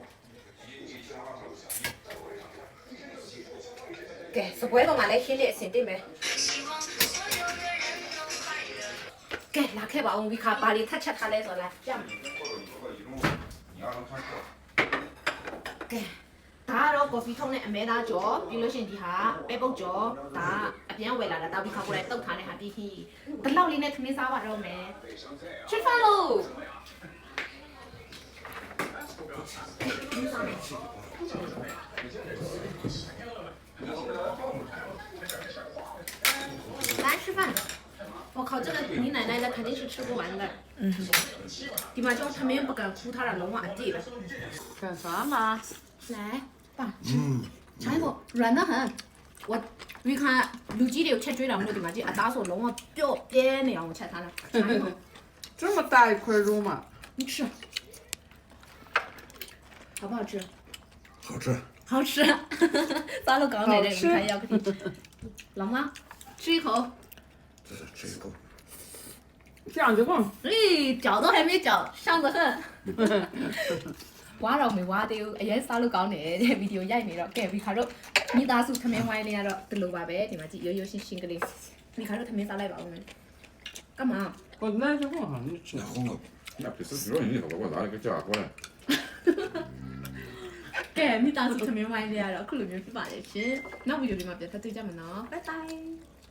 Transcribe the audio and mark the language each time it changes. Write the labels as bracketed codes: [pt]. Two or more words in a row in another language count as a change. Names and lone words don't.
[my] ကဲစပွဲပေါ်မှာလည်းခင်းလေးအစင်တင်မယ်ကဲလာခဲ့ပါဦးဝီခါပါလေးထက်ချက်ထားလဲဆိုလာကြမ်း ကဲဒါတော့ကော်ဖီထုံးနဲ့အမဲသားကြော်ပြီးလို့ရှိရင်ဒီဟာပဲပုတ်ကြော်ဒါအပြန်ဝယ်လာတာတာဝီခါကိုလည်းတုတ်ထားတဲ့ဟာတီးဟီဘလောက်လေးနဲ့သမင်းစားပါတော့မယ်ချစ်ဖာလို့ [zh] 来吃饭。我靠，这个你奶奶的肯定是吃不完的。 [my] ဒီမှာကြောင့်သမင်းပကံခူးထားတာလုံးဝအတိပဲ [zh] 干啥嘛？来爸尝一口软的很我你看 [my] လူကြီးတွေကိုချက်ကျွေးတာမလို့ဒီမှာကြည့်အသားဆိုလုံးဝပျော့ပြဲနေအောင်ချက်ထားတာ [zh] 这么大一块肉吗？你吃好不好吃好吃， [my] 好吃စားလို့ကောင်းတယ်တဲ့ခိုင်ရောက်ပြီ [zh] 老妈吃一口吃一口。这样就够。咦，嚼都还没嚼，香得很。 [my] ဝါတော့မေဝါသေးဘူးအရင်စားလို့ကောင်းတယ်တဲ့ဗီဒီယိုရိုက်နေတော့ကဲဗီခါတို့မိသားစုသမင်းဝိုင်းလေးကတော့ဒီလိုပါပဲဒီမှာကြည့်ရိုးရိုးရှင်းရှင်းကလေးဗီခါတို့သမင်းစားလိုက်ပါဦးမယ်ကမ [zh] 我那就够了，你吃。那红了，那平时比较厉害，我拿那个家伙来。 [my] ကဲမိသားစုသမင်းဝိုင်းလေးကတော့အခုလိုမျိုးဖြစ်ပါလေရှင်နောက်ဗီဒီယိုလေးမှာပြန်ထပ်တွေ့ကြမယ်နော်ဘိုင်ဘိုင်